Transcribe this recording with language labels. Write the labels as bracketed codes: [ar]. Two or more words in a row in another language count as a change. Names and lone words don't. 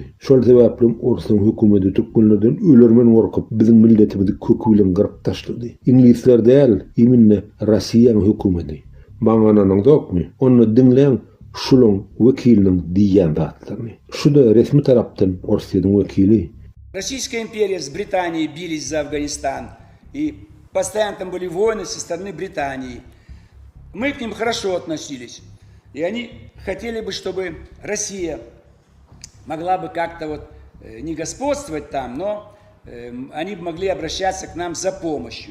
[tk] Şol sebäpli Orsyň hökümeti türkmenlerden ölermen gorkup biziň milletimizi kökü bilen gyryp taşlady. İnglisler däl, ýemini Rossiýanyň hökümeti. Baňanyň dokmy? Onu diňleň şulaň wekiliniň diýýän zatlaryny. Şu da resmi tarapdan Orsiýanyň wekili. [ru] Российская империя с Британией бились за Афганистан, и постоянно там были войны со стороны Британии. Мы к ним хорошо относились. И они хотели бы, чтобы Россия могла бы как-то вот не господствовать там, но они могли обращаться к нам за помощью.